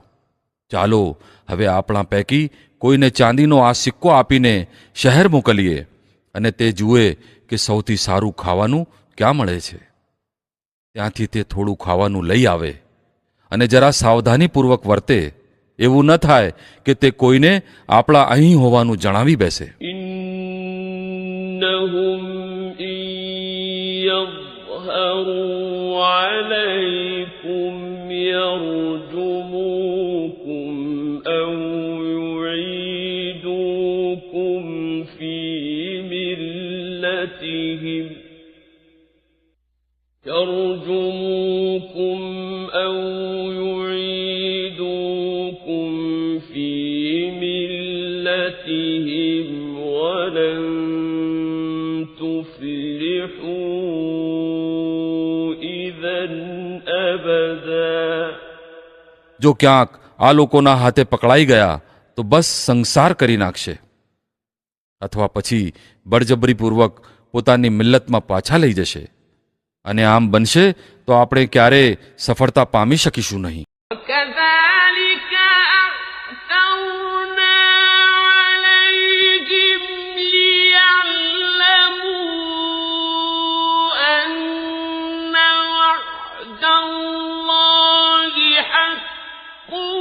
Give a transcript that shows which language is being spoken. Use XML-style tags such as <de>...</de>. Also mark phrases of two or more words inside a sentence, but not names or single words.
<gu>ચાલો હવે આપણા પૈકી કોઈને ચાંદીનો આ સિક્કો આપીને શહેર મોકલીએ અને તે જુએ કે સૌથી સારું ખાવાનું ક્યાં મળે છે. ત્યાંથી તે થોડું ખાવાનું લઈ આવે અને જરા સાવધાનીપૂર્વક વર્તે. એવું ન થાય કે તે કોઈને આપણા અહીં હોવાનું જણાવી બેસે.</gu> <ar>إنهم إن يظهروا عليكم يرجموكم أو يعيدوكم في ملتهم ولن تفلحوا إذا أبدا.</ar> <gu>જો ક્યાંક આ લોકોના હાથે પકડાઈ ગયા તો બસ સંસાર કરી નાખશે, અથવા પછી બળજબરીપૂર્વક પોતાની મિલ્લતમાં પાછા લઈ જશે. અને આમ બનશે તો આપણે ક્યારેય સફળતા પામી શકીશું નહીં.</gu> <ar>وكذلك أعثرنا عليهم ليعلموا أن وعد الله حق</ar>